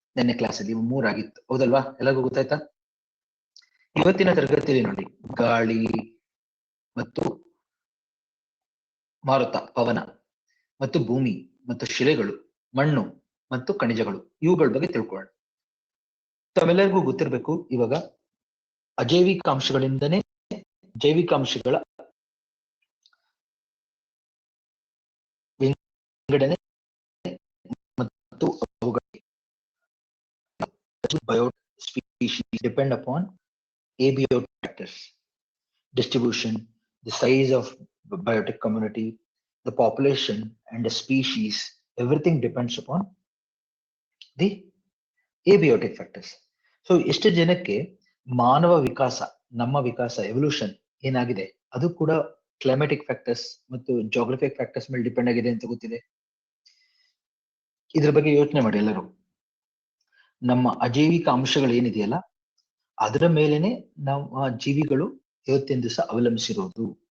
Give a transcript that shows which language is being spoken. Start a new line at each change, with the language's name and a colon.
Kannada: ನಿನ್ನೆ ಕ್ಲಾಸಲ್ಲಿ 3 ಆಗಿತ್ತು, ಹೌದಲ್ವಾ? ಎಲ್ಲರಿಗೂ ಗೊತ್ತಾಯ್ತಾ? ಇವತ್ತಿನ ತರಗತಿಯಲ್ಲಿ ನೋಡಿ, ಗಾಳಿ ಮತ್ತು ಮಾರುತ, ಪವನ ಮತ್ತು ಭೂಮಿ ಮತ್ತು ಶಿಲೆಗಳು, ಮಣ್ಣು ಮತ್ತು ಖನಿಜಗಳು, ಇವುಗಳ ಬಗ್ಗೆ ತಿಳ್ಕೊಳ್ಳೋಣ. ತಮ್ಮೆಲ್ಲರಿಗೂ ಗೊತ್ತಿರಬೇಕು, ಇವಾಗ ಅಜೈವಿಕ ಅಂಶಗಳಿಂದನೇ ಜೈವಿಕ ಅಂಶಗಳ ವಿಂಗಡಣೆ ಮತ್ತು ಅವುಗಳ
English: species depend upon abiotic factors: distribution, the size of the biotic community, the population and the species. Everything depends upon the abiotic factors.
Kannada: So ಎಷ್ಟು ಜನಕ್ಕೆ ಮಾನವ ವಿಕಾಸ, ನಮ್ಮ ವಿಕಾಸ, ಎವಲ್ಯೂಷನ್ ಏನಾಗಿದೆ ಅದು ಕೂಡ ಕ್ಲೈಮ್ಯಾಟಿಕ್ ಫ್ಯಾಕ್ಟರ್ಸ್ ಮತ್ತು ಜೋಗ್ರಫಿಕ್ ಫ್ಯಾಕ್ಟರ್ಸ್ ಮೇಲೆ ಡಿಪೆಂಡ್ ಆಗಿದೆ ಅಂತ ಗೊತ್ತಿದೆ? ಇದ್ರ ಬಗ್ಗೆ ಯೋಚನೆ ಮಾಡಿ ಎಲ್ಲರೂ. ನಮ್ಮ ಅಜೈವಿಕ ಅಂಶಗಳು ಏನಿದೆಯಲ್ಲ ಅದರ ಮೇಲೆನೆ ನಮ್ಮ ಜೀವಿಗಳು ಇವತ್ತಿನ ದಿವಸ ಅವಲಂಬಿಸಿರೋದು.